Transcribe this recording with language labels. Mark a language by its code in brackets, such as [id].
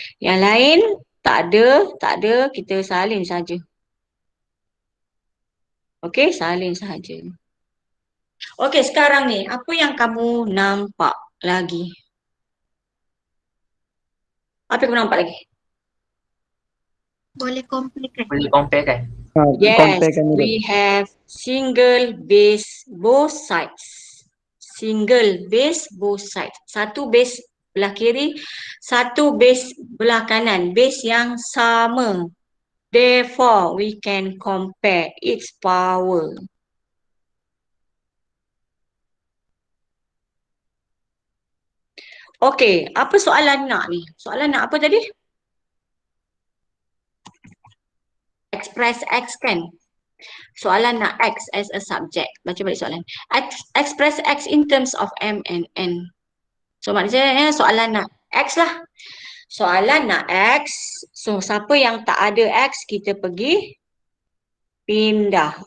[ms] Yang lain tak ada, kita salin saja. Okay, salin saja. Okay, sekarang ni apa yang kamu nampak lagi? Apa yang kamu nampak lagi? Boleh compare kan? Boleh compare kan? [en] Yes, [ms] Compare kan madam. [en] we have single base both sides. Single base both sides. [ms] Satu base belah kiri, satu base belah kanan. Base yang sama. [en] Therefore, we can compare its power. [ms] Okay, apa soalan nak ni? Soalan nak apa tadi? Express X kan? Soalan nak X [en] as a subject. [ms] Baca balik soalan. [en] Express X in terms of M and N. [ms] So maksudnya soalan nak X lah. Soalan nak X. So siapa yang tak ada X, kita pergi pindah.